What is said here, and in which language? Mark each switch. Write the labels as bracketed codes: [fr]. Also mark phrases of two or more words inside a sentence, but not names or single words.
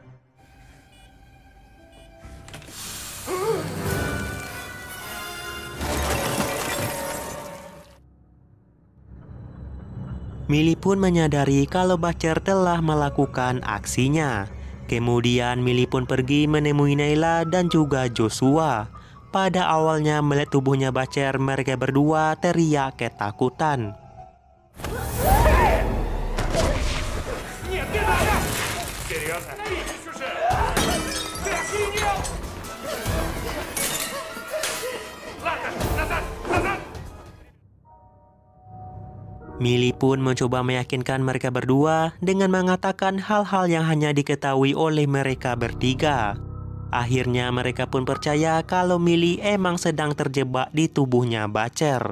[id] Millie pun menyadari kalau Bacer telah melakukan aksinya. Kemudian Millie pun pergi menemui Nayla dan juga Joshua. Pada awalnya melihat tubuhnya Bacer, mereka berdua teriak ketakutan. [ru] Нет, не надо! Серьезно? Остановитесь уже! Ты охренел! Ладно, назад! Назад! [id] Millie pun mencoba meyakinkan mereka berdua dengan mengatakan hal-hal yang hanya diketahui oleh mereka bertiga. Akhirnya mereka pun percaya kalau Millie emang sedang terjebak di tubuhnya Bacer.